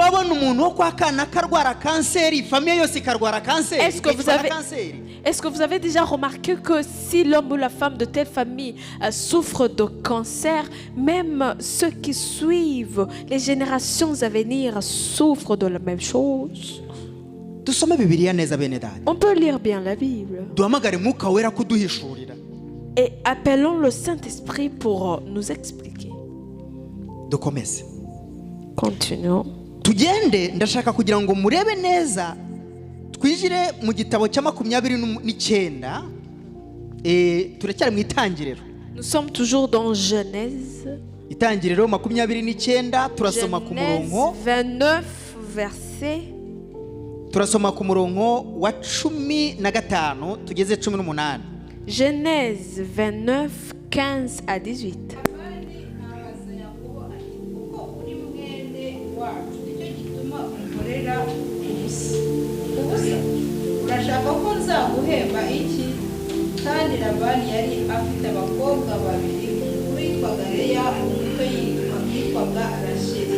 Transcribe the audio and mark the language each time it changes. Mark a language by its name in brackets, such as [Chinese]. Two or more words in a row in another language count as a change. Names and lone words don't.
[French] Est-ce que vous avez déjà remarqué que si l'homme ou la femme de telle famille souffre de cancer, même ceux qui suivent, les générations à venir, souffrent de la même chose? On peut lire bien la Bible. Et appelons le Saint-Esprit pour nous expliquer. Continuons. [Kinyarwanda] ndashaka kugira ngo murebe neza, twinjire mu gitabo cya 29. Turacyari mu itangiriro. [French] Nous sommes toujours dans Genèse. [Kinyarwanda] Itangiriro 29, turasoma ku murongo [French] 29 verset. [Kinyarwanda] Turasoma ku murongo wa 15 tugeze 18. [French] Genèse 29, 15 à 18. [Kinyarwanda] urashaka ko nzaguhemba iki? Kandi Labani yari afite abakobwa babiri, uwitwaga Leya, umuto yitwaga Rasheli.